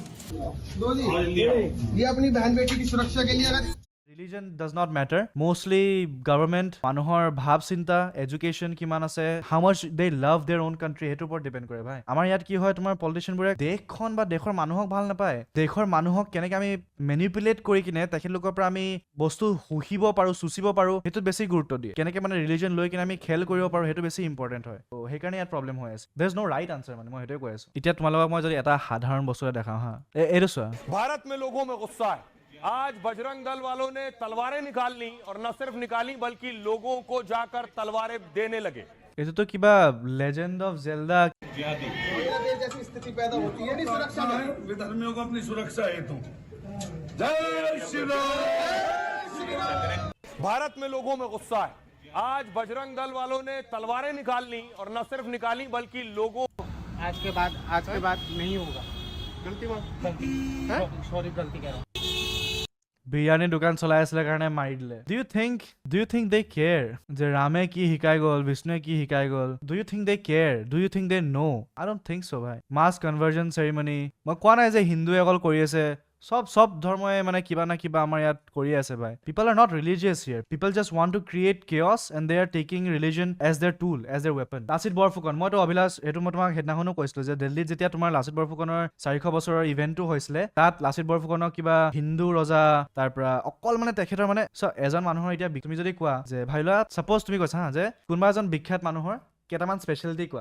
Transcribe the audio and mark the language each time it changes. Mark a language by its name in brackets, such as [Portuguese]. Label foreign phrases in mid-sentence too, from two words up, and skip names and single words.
[Hindi] दो जी ये अपनी बहन बेटी की सुरक्षा के लिए अगर [English] Religion does not matter. Mostly government, [Assamese] মানুহৰ ভাৱ চিন্তা, education কিমান আছে, [English] how much they love their own country, [Assamese] হেইটোৰ ওপৰত ডিপেণ্ড কৰে ভাই। আমাৰ ইয়াত কি হয়, তোমাৰ পলিটিচিয়ানবোৰে দেশখন বা দেশৰ মানুহক ভাল নাপায়। দেশৰ মানুহক কেনেকৈ আমি মেনিপুলেট কৰি কিনে তেখেতলোকৰ পৰা আমি বস্তু শুহিব পাৰোঁ, চুচিব পাৰোঁ, সেইটোত বেছি গুৰুত্ব দিয়ে। কেনেকৈ মানে ৰিলিজন লৈ কিনে আমি খেল কৰিব পাৰোঁ, সেইটো বেছি ইম্পৰ্টেণ্ট হয়। ত' সেইকাৰণে ইয়াত প্ৰব্লেম হৈ আছে। [English] there is no right answer, [Assamese] মানে মই সেইটোৱে কৈ আছোঁ। এতিয়া তোমালোকক মই যদি এটা সাধাৰণ বস্তু এটা দেখাওঁ হা, এইটো চোৱা। [Hindi] भारत में लोगों में गुस्सा है। आज बजरंग दल वालों ने तलवारें निकाल ली और न सिर्फ निकाली बल्कि लोगों को जाकर तलवारें देने लगे। [Assamese] এইটোতো কিবা লেজেণ্ড অফ জেল্ডা। [Hindi] जैसी स्थिति पैदा होती है नहीं सुरक्षा में विधर्मियों को अपनी सुरक्षा हेतु जय श्री राम। भारत में लोगों में गुस्सा है। आज बजरंग दल वालों ने तलवारें निकाल ली और न सिर्फ निकाली बल्कि लोगों आज के बाद नहीं होगा। गलती सॉरी गलती कह रहा हूँ। [Assamese] বিৰিয়ানী দোকান চলাই আছিলে কাৰণে মাৰি দিলে। [English] do you think they care [Assamese] যে ৰামে কি শিকাই গ'ল, বিষ্ণুৱে কি শিকাই গ'ল? [English] Do you think they care? Do you think they know? I don't think so' ভাই। mass conversion ceremony [Assamese] মই কোৱা নাই যে হিন্দুৱে অকল কৰি আছে, সব ধৰ্মই মানে কিবা না কিবা আমাৰ ইয়াত কৰি আছে ভাই। [English] People are not religious here. People just want to create chaos and they are taking religion as their tool, as their weapon. [Assamese] লাচিত বৰফুকন, মইতো অভিলাষ, এইটো মই তোমাক সেইদিনাখনো কৈছিলো যে দিল্লীত যেতিয়া তোমাৰ লাচিত বৰফুকনৰ 400 বছৰৰ ইভেণ্টটো হৈছিলে, তাত লাচিত বৰফুকনক কিবা হিন্দু ৰজা, তাৰ পৰা অকল মানে তেখেতৰ মানে এজন মানুহৰ এতিয়া তুমি যদি কোৱা যে ভাই লোৱা, ছাপ'জ তুমি কৈছা হা যে কোনোবা এজন বিখ্যাত মানুহৰ কেইটামান স্পেচিয়েলিটি কোৱা।